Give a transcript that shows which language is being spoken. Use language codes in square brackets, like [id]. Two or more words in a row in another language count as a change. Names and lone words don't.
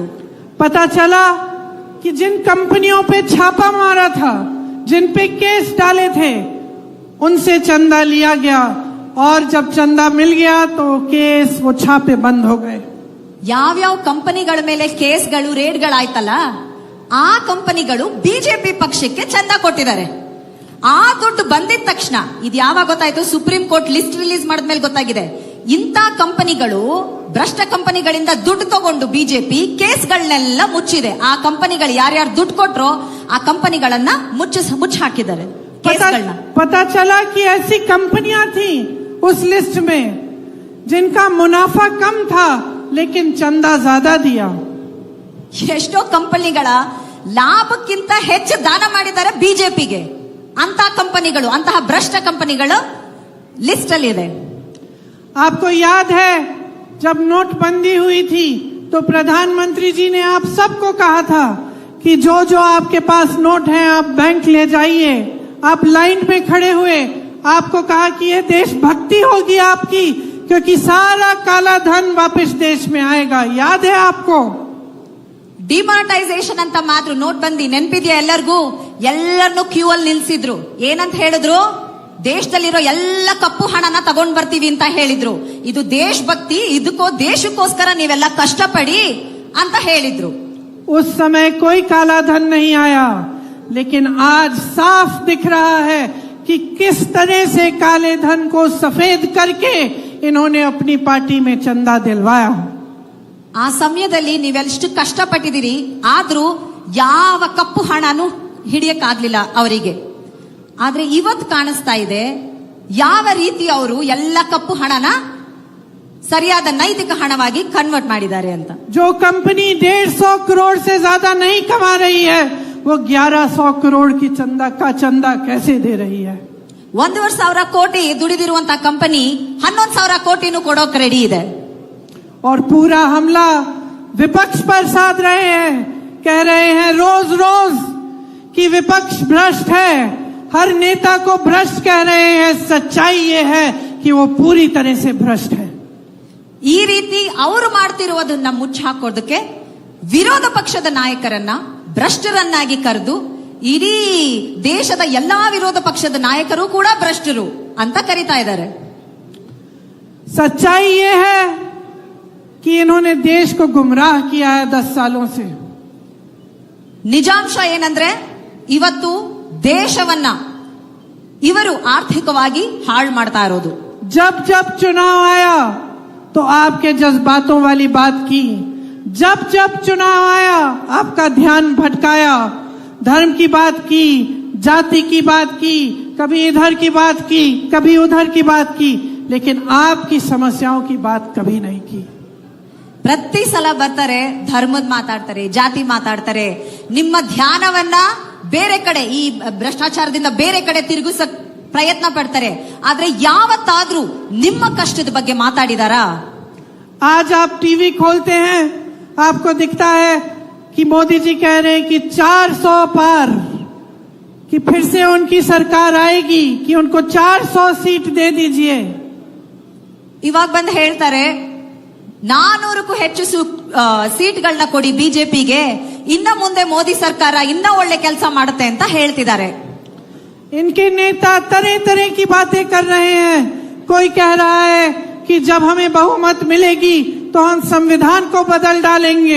[hi] पता चला कि जिन कंपनियों पे छापा मारा था, जिन पे केस डाले थे, उनसे चंदा लिया गया और जब चंदा मिल गया तो केस, वो छापे बंद हो गए। [kn] ಯಾವ್ಯಾವ ಕಂಪನಿಗಳ ಮೇಲೆ ಕೇಸ್ಗಳು, ರೇಡ್ಗಳಾಯ್ತಲ್ಲ, ಆ ಕಂಪನಿಗಳು ಬಿಜೆಪಿ ಪಕ್ಷಕ್ಕೆ ಚಂದ ಕೊಟ್ಟಿದ್ದಾರೆ. ಆ ದುಡ್ಡು ಬಂದಿದ ತಕ್ಷಣ, ಇದು ಯಾವಾಗ ಗೊತ್ತಾಯ್ತು, [en] Supreme Court list release [kn] ಮಾಡಿದ್ಮೇಲೆ ಗೊತ್ತಾಗಿದೆ. ಇಂಥ ಕಂಪನಿಗಳು, ಭ್ರಷ್ಟ ಕಂಪನಿಗಳಿಂದ ದುಡ್ಡು ತಗೊಂಡು ಬಿಜೆಪಿ ಕೇಸ್ಗಳನ್ನೆಲ್ಲ ಮುಚ್ಚಿದೆ. ಆ ಕಂಪನಿಗಳು ಯಾರ್ಯಾರು ದುಡ್ಡು ಕೊಟ್ರೋ ಆ ಕಂಪನಿಗಳನ್ನ ಮುಚ್ಚ ಹಾಕಿದ್ದಾರೆ ಕೇಸ್ಗಳನ್ನ. [hi] पता चला कि ऐसी कंपनियां थी उस लिस्ट में जिनका मुनाफा कम था लेकिन चंदा ज्यादा दिया। [kn] ಎಷ್ಟೋ ಕಂಪನಿಗಳ ಲಾಭಕ್ಕಿಂತ ಹೆಚ್ಚು ದಾನ ಮಾಡಿದ್ದಾರೆ ಬಿಜೆಪಿಗೆ. ಅಂತ ಕಂಪನಿಗಳು, ಅಂತಹ ಭ್ರಷ್ಟ ಕಂಪನಿಗಳು ಲಿಸ್ಟ್ ಅಲ್ಲಿ ಇದೆ. [hi] आपको याद है जब नोटबंदी हुई थी तो प्रधानमंत्री जी ने आप सबको कहा था कि जो जो आपके पास नोट है आप बैंक ले जाइए। आप लाइन में खड़े हुए, आपको कहा कि ये देशभक्ति होगी आपकी, क्योंकि सारा काला धन वापस देश में आएगा। याद है आपको? [kn] ಡಿಮಾನಿಟೈಸೇಷನ್ ಅಂತ ಮಾತ್ರ ನೋಟ್ ಬಂದಿ ನೆನಪಿದ್ಯಾ ಎಲ್ಲರಿಗೂ? ಎಲ್ಲರನ್ನು ಕ್ಯೂ ಅಲ್ಲಿ ನಿಲ್ಸಿದ್ರು. ಏನಂತ ಹೇಳಿದ್ರು? ದೇಶದಲ್ಲಿರೋ ಎಲ್ಲ ಕಪ್ಪು ಹಣನ ತಗೊಂಡ್ ಬರ್ತೀವಿ ಅಂತ ಹೇಳಿದ್ರು. ಇದು ದೇಶಭಕ್ತಿ, ದೇಶಕ್ಕೋಸ್ಕರ ನೀವೆಲ್ಲ ಕಷ್ಟಪಡಿ ಅಂತ ಹೇಳಿದ್ರು. [hi] उस समय कोई काला धन नहीं आया, लेकिन आज साफ दिख रहा है कि किस तरह से काले धन को सफेद करके इन्होंने अपनी पार्टी में चंदा दिलवाया। [kn] ಆ ಸಮಯದಲ್ಲಿ ನೀವೆಷ್ಟು ಕಷ್ಟಪಟ್ಟಿದ್ದೀರಿ, ಆದ್ರೂ ಯಾವ ಕಪ್ಪು ಹಣನೂ ಹಿಡಿಯಕ್ಕಾಗ್ಲಿಲ್ಲ ಅವರಿಗೆ. ಆದ್ರೆ ಇವತ್ತು ಕಾಣಿಸ್ತಾ ಇದೆ ಯಾವ ರೀತಿ ಅವರು ಎಲ್ಲ ಕಪ್ಪು ಹಣನ ಸರಿಯಾದ ನೈತಿಕ ಹಣವಾಗಿ ಕನ್ವರ್ಟ್ ಮಾಡಿದ್ದಾರೆ ಅಂತ. [hi] जो कंपनी 150 करोड़ से ज्यादा नहीं कमा रही है, वो 1100 करोड़ की चंदा कैसे दे रही है? [kn] 1,000 ಕೋಟಿ ದುಡಿದಿರುವಂತಹ ಕಂಪನಿ 11,000 ಕೋಟಿನೂ ಕೊಡೋಕೆ ರೆಡಿ ಇದೆ. [hi] और पूरा हमला विपक्ष पर साध रहे हैं, कह रहे हैं रोज रोज कि विपक्ष भ्रष्ट है, हर नेता को भ्रष्ट कह रहे हैं। सच्चाई ये है कि वो पूरी तरह से भ्रष्ट है। [kn] ಈ ರೀತಿ ಅವರು ಮಾಡ್ತಿರುವುದನ್ನ ಮುಚ್ಚಾಕೋದಕ್ಕೆ ವಿರೋಧ ಪಕ್ಷದ ನಾಯಕರನ್ನ ಭ್ರಷ್ಟರನ್ನಾಗಿ ಕರೆದು ಇಡೀ ದೇಶದ ಎಲ್ಲಾ ವಿರೋಧ ಪಕ್ಷದ ನಾಯಕರು ಕೂಡ ಭ್ರಷ್ಟರು ಅಂತ ಕರೀತಾ ಇದ್ದಾರೆ. [hi] सच्चाई ये है कि इन्होंने देश को गुमराह किया है 10 सालों से। [kn] ನಿಜಾಂಶ ಏನಂದ್ರೆ ಇವತ್ತು ದೇಶವನ್ನ ಇವರು ಆರ್ಥಿಕವಾಗಿ ಹಾಳು ಮಾಡ್ತಾ ಇರೋದು. [hi] जब जब चुनाव आया तो आपके जज्बातों वाली बात की, जब जब चुनाव आया आपका ध्यान भटकाया, धर्म की बात की, जाति की बात की, कभी इधर की बात की, कभी उधर की बात की, लेकिन आपकी समस्याओं की बात कभी नहीं की। [kn] ಪ್ರತಿ ಸಲ ಬರ್ತಾರೆ, ಧರ್ಮದ ಮಾತಾಡ್ತಾರೆ, ಜಾತಿ ಮಾತಾಡ್ತಾರೆ, ನಿಮ್ಮ ಧ್ಯಾನವನ್ನ ಬೇರೆ ಕಡೆ, ಈ ಭ್ರಷ್ಟಾಚಾರದಿಂದ ಬೇರೆ ಕಡೆ ತಿರುಗಿಸಕ್ ಪ್ರಯತ್ನ ಪಡ್ತಾರೆ. ಆದ್ರೆ ಯಾವತ್ತಾದ್ರೂ ನಿಮ್ಮ ಕಷ್ಟದ ಬಗ್ಗೆ ಮಾತಾಡಿದಾರಾ? [hi] आज आप टीवी खोलते हैं, आपको दिखता है कि मोदी जी कह रहे हैं कि 400 पार, कि फिर से उनकी सरकार आएगी, कि उनको 400 सीट दे दीजिए। [kn] ಇವಾಗ ಬಂದು ಹೇಳ್ತಾರೆ 400ಕ್ಕೂ ಹೆಚ್ಚು ಸೀಟ್ಗಳನ್ನ ಕೊಡಿ ಬಿಜೆಪಿಗೆ, ಇನ್ನ ಮುಂದೆ ಮೋದಿ ಸರ್ಕಾರ ಇನ್ನ ಒಳ್ಳೆ ಕೆಲಸ ಮಾಡುತ್ತೆ ಅಂತ ಹೇಳ್ತಿದ್ದಾರೆ. [hi] इनके नेता तरह तरह की बातें कर रहे हैं। कोई कह रहा है कि जब हमें बहुमत मिलेगी तो हम संविधान को बदल डालेंगे।